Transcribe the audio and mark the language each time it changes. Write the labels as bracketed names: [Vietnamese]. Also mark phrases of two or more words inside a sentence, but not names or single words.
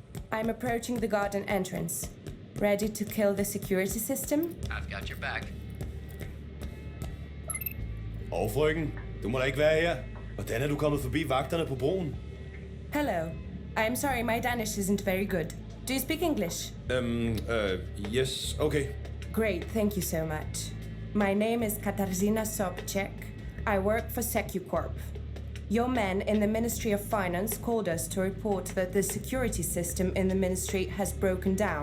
[English] I'm approaching the garden entrance. Ready to kill the security system? I've got your back. [Danish] Frøken, du må da ikke være her. Hvordan er du kommet forbi vagterne på broen? [English] Hello. I'm sorry, my Danish isn't very good. Do you speak English? Yes, okay. Great, thank you so much. My name is Katarzyna Sobczak. I work for SecuCorp. Your men in the Ministry of Finance called us to report that the security system in the ministry has broken down.